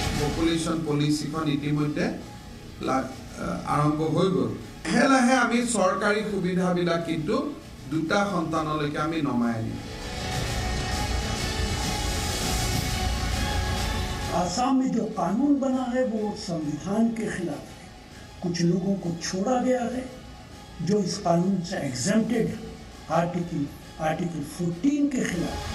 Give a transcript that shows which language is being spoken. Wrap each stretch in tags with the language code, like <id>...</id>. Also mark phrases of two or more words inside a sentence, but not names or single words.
<as>পপুলেশ্যন পলিচিখন ইতিমধ্যে আৰম্ভ হৈ গ'ল। লাহে লাহে আমি চৰকাৰী সুবিধাবিলাক কিন্তু দুটা সন্তানলৈকে আমি নমাই আনিম।</as> <hi>आसाम में जो कानून बना है वो संविधान के खिलाफ है। कुछ लोगों को छोड़ा गया है जो इस कानून से एग्जेम्प्टेड है, आर्टिकल 14 के खिलाफ।</hi>